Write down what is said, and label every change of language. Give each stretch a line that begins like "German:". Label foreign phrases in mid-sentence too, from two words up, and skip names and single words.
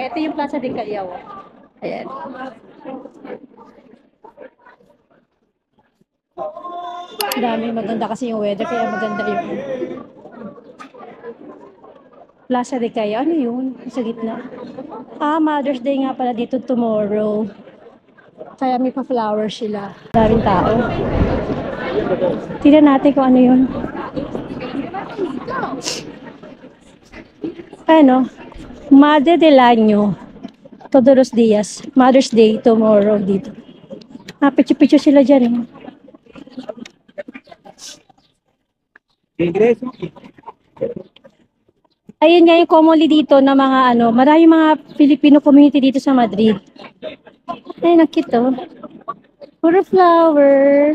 Filipino: Ito yung Plaza de Callao. Ayan. Dami maganda kasi yung weather, kaya maganda yung Plaza de Callao. Ano yun? Sa gitna. Mother's Day nga pala dito tomorrow. Kaya may pa-flowers sila. Daming tao. Tignan natin kung ano yun. Ano?
Spanish: Madre del Año. Todos los días.
Filipino: Mother's Day tomorrow dito. Pichu-pichu sila dyan. Ayun nga yung commonly dito na mga ano, maraming mga
English: Filipino community
Filipino: dito sa Madrid. Ay, nakito. Puro flower.